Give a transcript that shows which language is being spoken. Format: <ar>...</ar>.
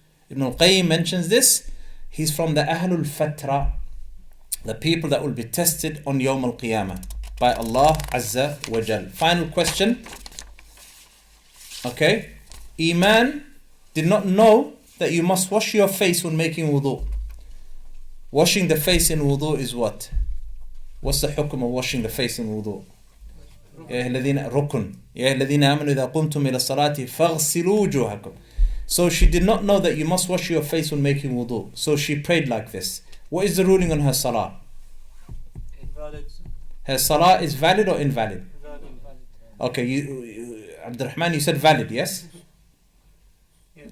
<en>Ibn al-Qayyim mentions this. He's from the Ahlul Fatra, the people that will be tested on Yawm al-Qiyamah by Allah Azza wa Jal. Final question. Okay. Iman did not know that you must wash your face when making wudu. Washing the face in wudu is what? What's the hukum of washing the face in wudu?</en> <ar>يا الذين ركن يا الذين آمنوا إذا قمتم إلى الصلاة فاغسلوا وجوهكم.</ar> <en>So she did not know that you must wash your face when making wudu. So she prayed like this. What is the ruling on her salah? Invalid. Her salah is valid or invalid? Valid. Okay, Abdurrahman, you said valid, yes? Yeah.</en>